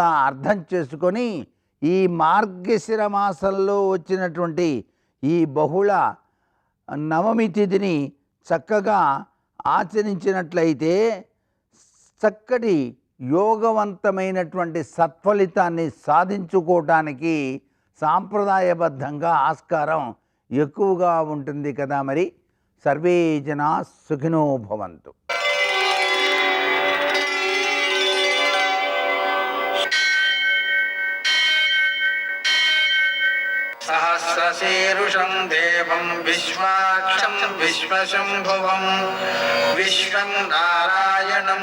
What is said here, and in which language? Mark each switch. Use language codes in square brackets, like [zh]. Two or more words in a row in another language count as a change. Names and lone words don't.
[te] అర్థం చేసుకొని ఈ మార్గశిర మాసంలో వచ్చినటువంటి ఈ బహుళ నవమి తిథిని చక్కగా ఆచరించినట్లయితే చక్కటి యోగవంతమైనటువంటి సత్ఫలితాన్ని సాధించుకోవటానికి సాంప్రదాయబద్ధంగా ఆస్కారం ఎక్కువగా ఉంటుంది కదా. మరి [sa] సర్వే జనా సుఖినో భవంతు. सहस्रशीर्षं देवं विश्वाक्षं विश्वशम्भुवं विश्वं नारायणं